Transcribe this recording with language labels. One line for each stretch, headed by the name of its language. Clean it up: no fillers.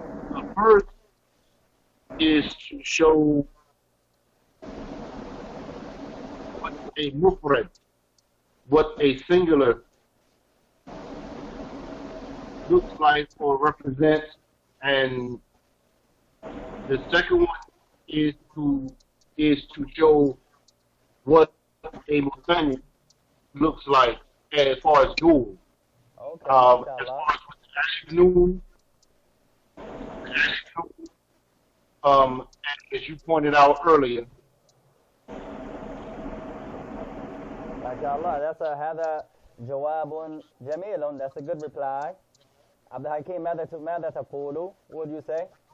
English: The first is to show what a mufrad, what a singular looks like or represents, and the second one is to show what a musanna looks like as far as dual. Okay, As far as afternoon, as you pointed out earlier.
Arabic: MashaAllah, هذا جواب جميل.
English: That's a good reply.
Arabic: عبد الحكيم ماذا تقول?
English: What would you say?